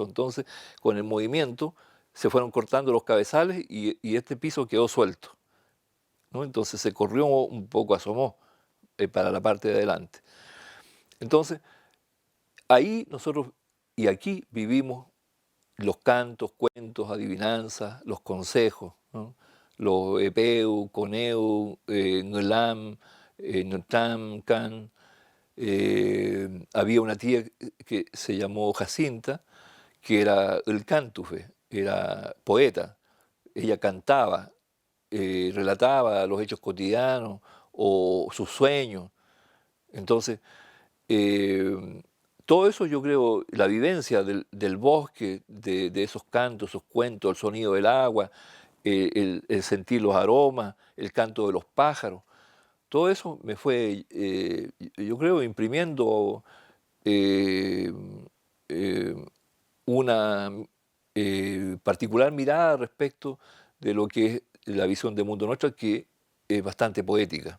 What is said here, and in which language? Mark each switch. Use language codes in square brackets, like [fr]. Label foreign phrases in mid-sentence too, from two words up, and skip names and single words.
[es] Entonces, con el movimiento se fueron cortando los cabezales y este piso quedó suelto, ¿no? Entonces se corrió un poco, asomó para la parte de adelante. Entonces, ahí nosotros y aquí vivimos los cantos, cuentos, adivinanzas, los consejos, ¿no? [arn] Los epeu, coneu, ngulam, notam, can. [es] Había una tía que se llamó Jacinta, que era el cántufe, era poeta. Ella cantaba, relataba los hechos cotidianos o sus sueños. Entonces, eh, todo eso yo creo, la vivencia del bosque, de esos cantos, esos cuentos, el sonido del agua, el sentir los aromas, el canto de los pájaros, todo eso me fue, yo creo, imprimiendo eh, eh, una particular mirada respecto de lo que es la visión de mundo nuestra, que es bastante poética.